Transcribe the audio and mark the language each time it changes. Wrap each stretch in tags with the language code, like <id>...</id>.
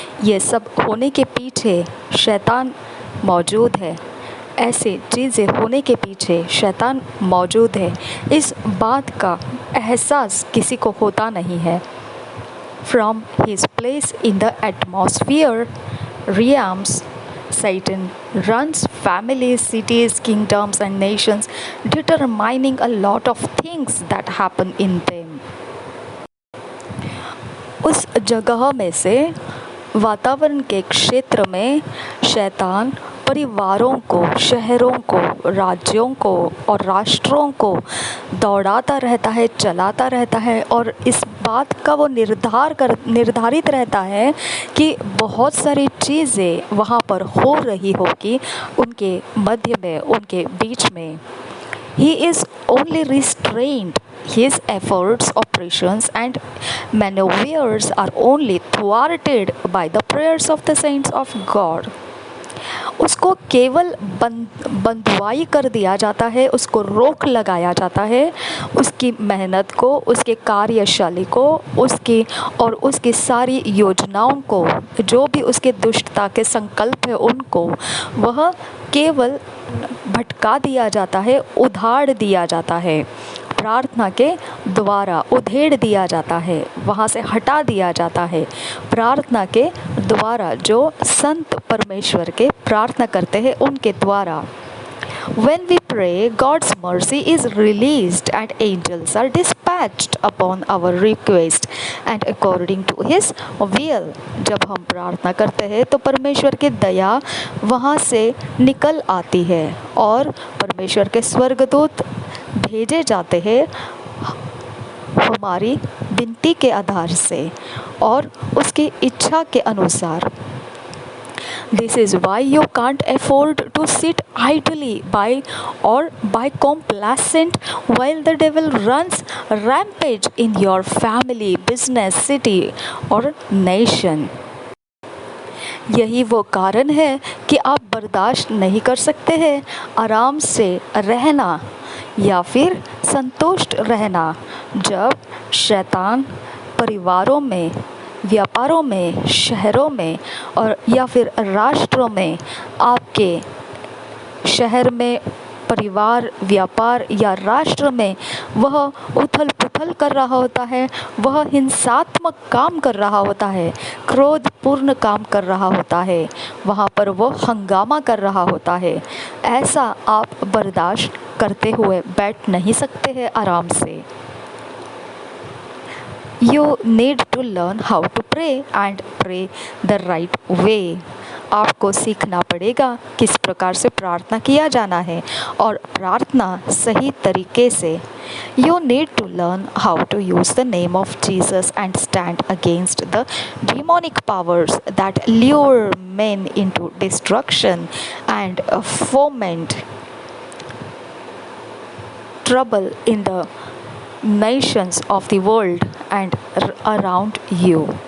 <hi>ये सब होने के पीछे शैतान मौजूद है। ऐसे चीज़ें होने के पीछे शैतान मौजूद है, इस बात का एहसास किसी को होता नहीं है।</hi> <en>From his place in the atmosphere realms, Satan runs families, cities, kingdoms and nations, determining a lot of things that happen in them।</en> <hi>उस जगह में से वातावरण के क्षेत्र में शैतान परिवारों को, शहरों को, राज्यों को और राष्ट्रों को दौड़ाता रहता है, चलाता रहता है और इस बात का वो निर्धारित रहता है कि बहुत सारी चीज़ें वहाँ पर हो रही होगी उनके मध्य में, उनके बीच में।</hi> <en>He is only restrained, his efforts, operations and maneuvers are only thwarted by the prayers of the saints of God।</en> <hi>उसको केवल बंधुआई कर दिया जाता है, उसको रोक लगाया जाता है, उसकी मेहनत को, उसके कार्यशैली को, उसकी सारी योजनाओं को, जो भी उसके दुष्टता के संकल्प है उनको वह केवल भटका दिया जाता है, उधाड़ दिया जाता है, प्रार्थना के द्वारा उधेड़ दिया जाता है, वहाँ से हटा दिया जाता है। प्रार्थना के द्वारा जो संत परमेश्वर के प्रार्थना करते हैं उनके द्वारा।</hi> <en>When we pray, God's mercy is released and angels are dispatched upon our request and according to His will।</en> <hi>जब हम प्रार्थना करते हैं तो परमेश्वर की दया वहाँ से निकल आती है और परमेश्वर के स्वर्गदूत भेजे जाते हैं हमारी विनती के आधार से और उसकी इच्छा के अनुसार।</hi> <en>This is why you can't afford to sit idly by complacent while the devil runs rampage in your family, business, city or nation।</en> <hi>यही वो कारण है कि आप बर्दाश्त नहीं कर सकते हैं आराम से रहना या फिर संतुष्ट रहना जब शैतान परिवारों में, व्यापारों में, शहरों में और या फिर राष्ट्रों में, आपके शहर में, परिवार, व्यापार या राष्ट्र में वह उथल पुथल कर रहा होता है, वह हिंसात्मक काम कर रहा होता है, क्रोधपूर्ण काम कर रहा होता है, वहाँ पर वो हंगामा कर रहा होता है। ऐसा आप बर्दाश्त करते हुए बैठ नहीं सकते हैं आराम से।</hi> <en>You need to learn how to pray and pray the right way.</en> <hi>आपको सीखना पड़ेगा किस प्रकार से प्रार्थना किया जाना है और प्रार्थना सही तरीके से.</hi> <en>You need to learn how to use the name of Jesus and stand against the demonic powers that lure men into destruction and foment trouble in the nations of the world and around you.</en>